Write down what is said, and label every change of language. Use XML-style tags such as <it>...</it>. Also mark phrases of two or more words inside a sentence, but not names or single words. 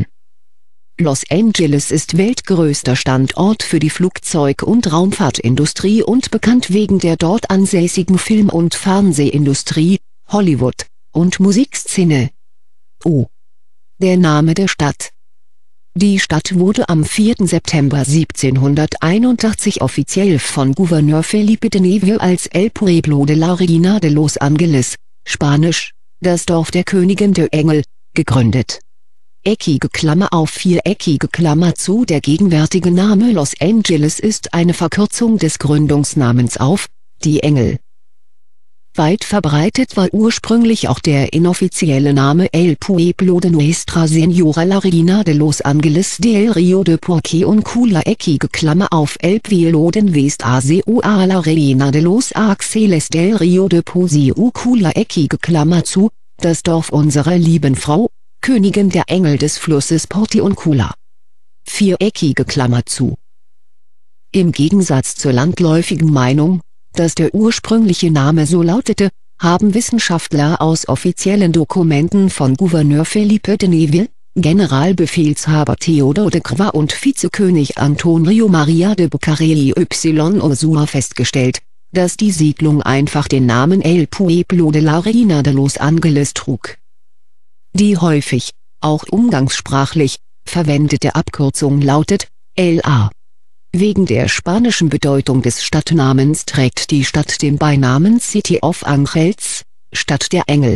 <de>Los Angeles ist weltgrößter Standort für die Flugzeug- und Raumfahrtindustrie und bekannt wegen der dort ansässigen Film- und Fernsehindustrie, Hollywood, und Musikszene. Der Name der Stadt. Die Stadt wurde am 4. September 1781 offiziell von Gouverneur Felipe de Neville als El Pueblo de la Reina de Los Angeles, Spanisch, das Dorf der Königin der Engel, gegründet. (4) Der gegenwärtige Name Los Angeles ist eine Verkürzung des Gründungsnamens auf, die Engel. Weit verbreitet war ursprünglich auch der inoffizielle Name El Pueblo de Nuestra Señora la Reina de Los Angeles del Rio de Porque und Cula El Pueblo de Nuestra Señora la Reina de Los Angeles del Rio de Posi Cula das Dorf unserer lieben Frau, Königin der Engel des Flusses Porti und Cula. (4) Im Gegensatz zur landläufigen Meinung, dass der ursprüngliche Name so lautete, haben Wissenschaftler aus offiziellen Dokumenten von Gouverneur Felipe de Neville, Generalbefehlshaber Theodor de Crespin und Vizekönig Antonio Maria de Bucareli y Ursula festgestellt, dass die Siedlung einfach den Namen El Pueblo de la Reina de Los Angeles trug. Die häufig, auch umgangssprachlich, verwendete Abkürzung lautet LA. Wegen der spanischen Bedeutung des Stadtnamens trägt die Stadt den Beinamen City of Angels, Stadt der Engel.</de>